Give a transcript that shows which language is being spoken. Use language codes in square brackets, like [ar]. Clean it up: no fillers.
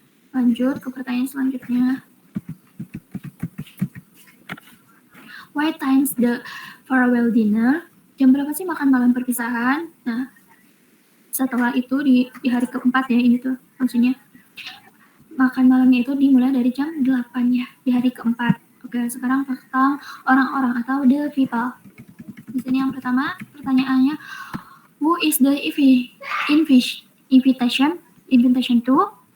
[id] Lanjut ke pertanyaan selanjutnya. [en] What times the farewell dinner? [id] Jam berapa sih makan malam perpisahan? Nah, setelah itu di hari keempat ya, ini tuh maksudnya. Makan malamnya itu dimulai dari jam 8 ya, di hari keempat. Oke, sekarang tentang orang-orang atau [en] the people. [id] Di sini yang pertama pertanyaannya, [en] who is the invitation? invitation to.